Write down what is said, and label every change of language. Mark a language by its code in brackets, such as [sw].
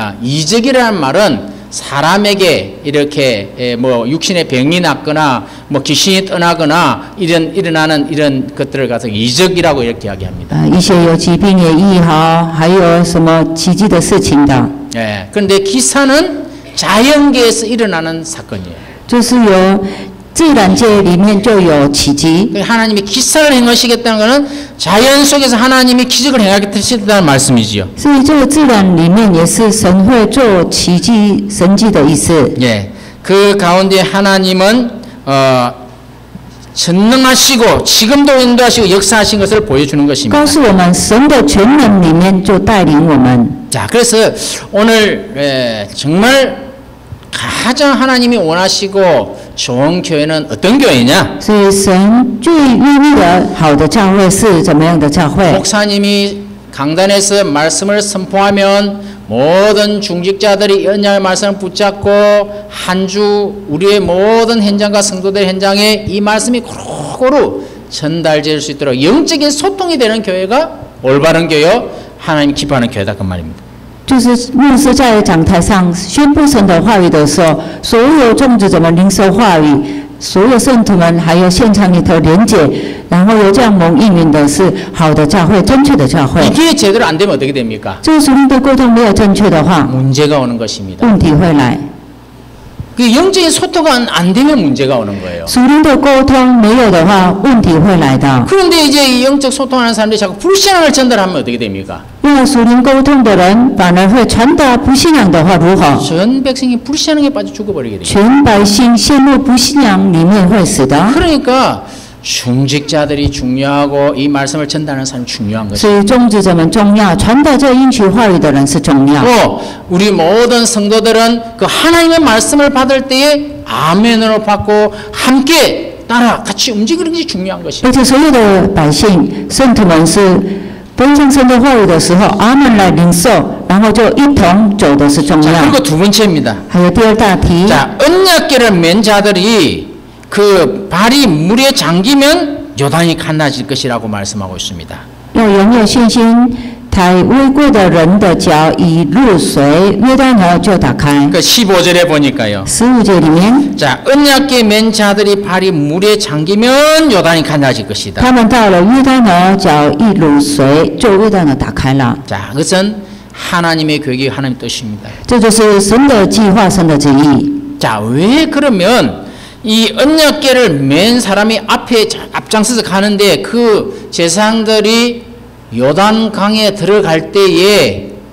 [ko] 이적이라는 말은 사람에게 이렇게 뭐 육신의 병이 났거나 뭐 귀신이 떠나거나 일어나는 이런 것들을 가서 이적이라고 이렇게 이야기합니다. [zh] 一些有疾病也医好，还有什么奇迹的事情的， [ko] 예, 그런데 기사는 자연계에서 일어나는 사건이에요. [zh] 就是有自然界里面就有奇迹。 [ko] 하나님이 기사를 행하시겠다는 것은 자연 속에서 하나님이 기적을 행하겠다는 말씀이지요. [zh] 所以这个自然里面也是神会做奇迹、神迹的意思。 [ko] 예, 그 가운데 하나님은 전능하시고 지금도 인도하시고 역사하신 것을 보여주는 것입니다. [zh] 告诉我们神的全能里面就带领我们。 [ko] 자, 그래서 오늘 정말 가장 하나님이 원하시고 좋은 교회는 어떤 교회냐? [zh] 所以神最愿意的好的教会是怎么样的教会？ [ko] 목사님이 강단에서 말씀을 선포하면 모든 중직자들이 언약의 말씀을 붙잡고 한 주 우리의 모든 현장과 성도들 현장에 이 말씀이 고루고루 전달될 수 있도록 영적인 소통이 되는 교회가 올바른 교회요, 하나님 기뻐하는 교회다 그 말입니다. [zh] 就是牧师在讲台上宣布神的话语的时候，所有种植者们领受话语，所有圣徒们还有现场里头连结，然后有这样蒙应允的是好的教会，正确的教会。 [ko] 이게 제대로 안 되면 어떻게 됩니까? [zh] 这个属灵的沟通没有正确的话， [ko] 문제가 오는 것입니다. [zh] 问题会来。 [ko] 그 영적인 소통이 안 되면 문제가 오는 거예요. [zh] 属灵的沟通没有的话，问题会来的。 [ko] 그런데 이제 이 영적 소통하는 사람들이 자꾸 불신앙을 전달하면 어떻게 됩니까? [zh] 因为属灵沟通的人反而会传达不信仰的话，如何？ [ko] 전 백성이 불신앙에 빠져 죽어버리게 돼요. [zh] 全百姓陷入不信仰里面会死的。 [ko] 그러니까 중직자들이 중요하고 이 말씀을 전달하는 사람이 중요한 것이죠. [zh] 所以种植者们重要，传达这应许话语的人是重要。 [ko] 또 우리 모든 성도들은 그 하나님의 말씀을 받을 때에 아멘으로 받고 함께 따라 같이 움직이는 것이 중요한 것이에요. [zh] 而且所有的百姓、圣徒们是分享神的话语的时候，阿门来领受，然后就一同走的是重 [ko] 자, [zh] 要。 [ko] 그리고 두 번째입니다. [zh] 还有第二大题， [ko] 자, 언약궤를 맨 자들이 그 발이 물에 잠기면 요단이 갈라질 것이라고 말씀하고 있습니다. [zh] 要拥有信心，抬未跪的人的脚已入水，约旦河就打开。 [ko] 그 15절에 보니까요. [zh] 15节里面， [ko] 자, 언약궤 맨 자들이 발이 물에 잠기면 요단이 갈라질 것이다. [zh] 他们到了约旦河，脚一入水，就约旦河打开了。 [ko] 자, 그것은 하나님의 계획이 하나님의 뜻입니다. [zh] 这就是神的计划，神的旨意。 [ko] 자, 왜 그러면 이 언약궤를 맨 사람이 앞에 앞장서서 가는데 그 제사장들이 요단강에 들어갈 때에